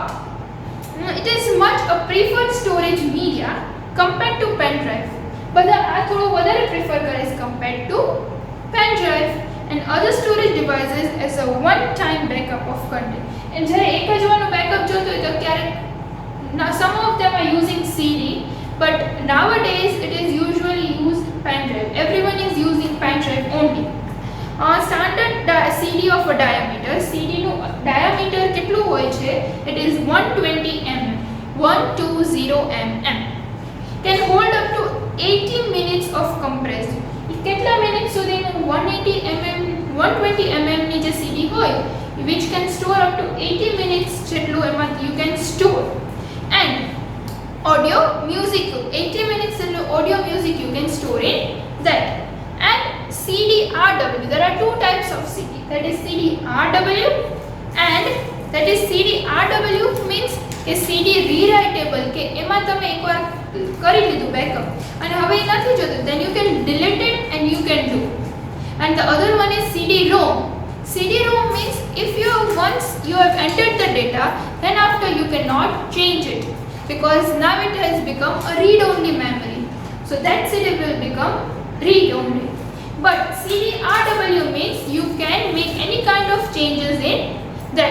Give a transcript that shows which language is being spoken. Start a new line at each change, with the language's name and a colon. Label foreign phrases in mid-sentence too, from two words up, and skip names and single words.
English: It is much a preferred storage media compared to pen drive.
Gujarati: બધા આ થોડું વધારે પ્રિફર કરે છે
English: compared to pen drive and other storage devices as a one-time backup of content. And
Gujarati: જ્યારે એક જ વાનો બેકઅપ જોતો હોય તો ક્યારેક
English: some of them are using CD, but nowadays it is usually used pen drive. Everyone is using pen drive only. Standard CD of a diameter.
Gujarati: CD નું diameter કેટલું હોય છે?
English: It is 120 mm. 120 mm. Can hold up to 80 minutes of compressed.
Gujarati: કેટલા મિનિટ સુધીનું 180 mm 120 mm ની જે CD હોય,
English: which can store up to 80 minutes
Gujarati: જેટલું એમાં
English: you can store. And audio music, 80 minutes જેટલું audio music you can store in that. And CD-RW, there are two types of CD, that is CD-RW and that is CD-RW means કે CD rewritable
Gujarati: કે એમાં તમે એકવાર કરી લીધું બેકઅપ અને હવે એ નથી જોતું,
English: then you can delete it and you can do. And the other one is CD-ROM. CD-ROM means if once you have entered the data, then after you cannot change it because now it has become a read-only memory. So that CD will become read-only. But CD-RW means you can make any kind of changes in that.